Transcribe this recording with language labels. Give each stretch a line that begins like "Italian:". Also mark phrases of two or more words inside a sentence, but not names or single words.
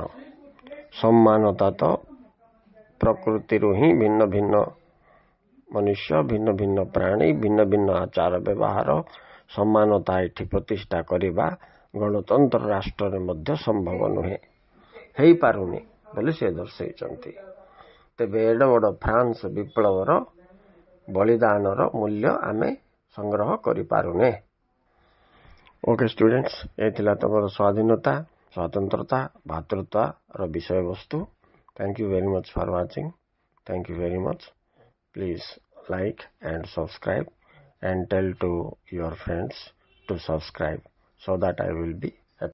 Odia: ସମାନତା ତ ପ୍ରକୃତିରୁ ହିଁ ଭିନ୍ନ ଭିନ୍ନ ମନୁଷ୍ୟ, ଭିନ୍ନ ଭିନ୍ନ ପ୍ରାଣୀ, ଭିନ୍ନ ଭିନ୍ନ ଆଚାର ବ୍ୟବହାର, ସମାନତା ଏଠି ପ୍ରତିଷ୍ଠା କରିବା ଗଣତନ୍ତ୍ର ରାଷ୍ଟ୍ରରେ ମଧ୍ୟ ସମ୍ଭବ ନୁହେଁ, ହେଇପାରୁନି ବୋଲି ସେ ଦର୍ଶାଇଛନ୍ତି। ତେବେ ଏଡ ବଡ଼ ଫ୍ରାନ୍ସ ବିପ୍ଳବର ବଳିଦାନର ମୂଲ୍ୟ ଆମେ ସଂଗ୍ରହ କରିପାରୁନେ।
English: okay students,
Odia: ଏ ଥିଲା ତମର ସ୍ୱାଧୀନତା, ସ୍ୱତନ୍ତ୍ରତା, ଭାତୃତ୍ୱର ବିଷୟବସ୍ତୁ।
English: Thank you very much for watching. Thank you very much. Please like and subscribe and tell to your friends to subscribe so that I will be